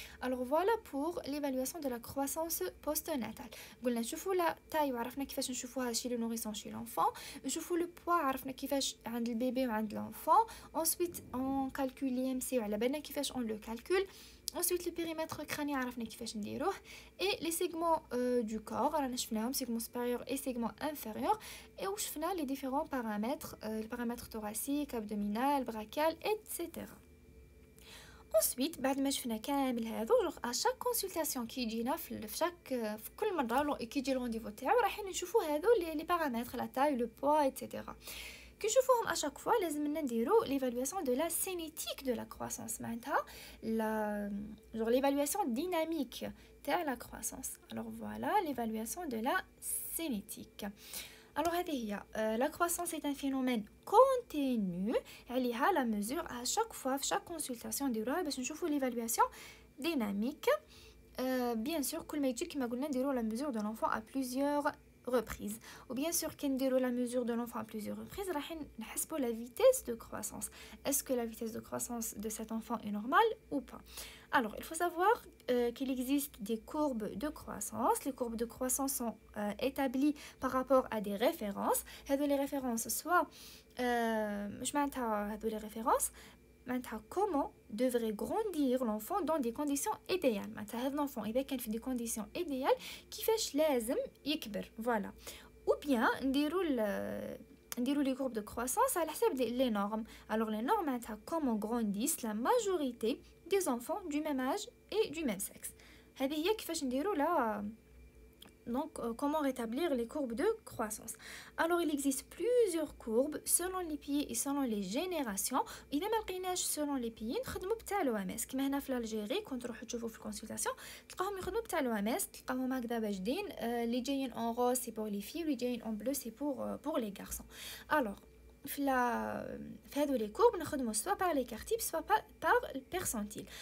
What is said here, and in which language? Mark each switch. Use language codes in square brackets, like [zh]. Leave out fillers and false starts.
[fr] Alors voilà pour l'évaluation de la croissance postnatale. [ar] قلنا نشوفوا [fr] la taille [ar] وعرفنا كيفاش نشوفوها [fr] chez le nourrisson chez l'enfant, [ar] نشوفوا [fr] le poids [ar] عرفنا كيفاش عند البيبي وعند l'enfant. [fr] Ensuite on calcule l'IMC [ar] وعلى بالنا كيفاش [fr] on le calcule. Ensuite le périmètre crânien [ar] عرفنا كيفاش نديروه [fr] et les segments du corps [ar] رانا شفناهم [fr] segment supérieur et segment inférieur et [ar] وشفنا [fr] les différents paramètres le paramètre thoracique, abdominal, brachial, etc. [ar] Ensuite بعد ما شفنا كامل هذا [fr] à chaque consultation [ar] كي يجينا في كل مره كي يجي الرونديفو تاعو رايحين نشوفوا هذو [fr] les paramètres, la taille, le poids, etc. [ar] كي نشوفوهم [fr] à chaque fois [ar] لازم نديرو [fr] l'évaluation de la cinétique de la croissance [ar] معناتها [fr] l'évaluation dynamique de la croissance. Alors voilà l'évaluation de la cinétique. Alors la croissance est un phénomène continu. [ar] عليها [fr] la mesure à chaque fois, chaque consultation [ar] نديروها باش نشوفوا [fr] l'évaluation dynamique. Bien sûr [ar] كل ما يجي كما قلنا نديرو [fr] la mesure de l'enfant à plusieurs reprises. Ou bien sûr [ar] كي نديرو [fr] la mesure de l'enfant à plusieurs reprises [ar] راح نحسبوا [fr] la vitesse de croissance. Est-ce que la vitesse de croissance de cet enfant est normale ou pas? Alors il faut savoir qu'il existe des courbes de croissance. Les courbes de croissance sont établies par rapport à des références. Les références soit [ar] مش معناتها هذو [fr] les références [ar] معناتها [fr] comment devrait grandir l'enfant dans des conditions idéales. [ar] معناتها هذا l'enfant إذا كان في [fr] des conditions idéales [ar] كيفاش لازم يكبر. [fr] Voilà. Ou bien [ar] نديرو نديرو [fr] les courbes de croissance [ar] على حسب [fr] les normes. Alors les normes [ar] معناتها [fr] comment grandissent la majorité des enfants du même âge et du même sexe. [ar] هذه هي كيفاش نديرو لا [fr] donc comment rétablir les courbes de croissance. Alors il existe plusieurs courbes selon les pays et selon les générations. [ar] اذا ما لقيناش [fr] selon les pays [ar] نخدموا بتاع l'OMS كما هنا في الجيري كنت تروحوا تشوفوا في الكونسلطاسيون تلقاهم يخدموا بتاع l'OMS تلقاهم هكذا باجدين اللي جايين [fr] en rose c'est pour les filles [ar] واللي جايين [fr] en bleu c'est pour les garçons. Alors [ar] في هذو لي كورب نخدموا سوا [fr] par les quartiles soit par le percentile.